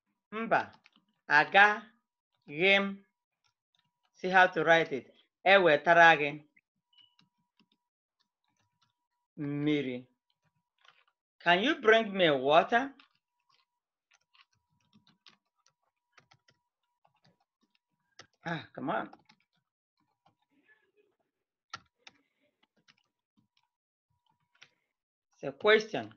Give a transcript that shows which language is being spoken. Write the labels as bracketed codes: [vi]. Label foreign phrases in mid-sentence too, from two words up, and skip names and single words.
[ig] Mba. Aga. [en] Gim. See how to write it. [ig] Ewetara gị mmiri. [en] Can you bring me water? Ah, come on. It's a question.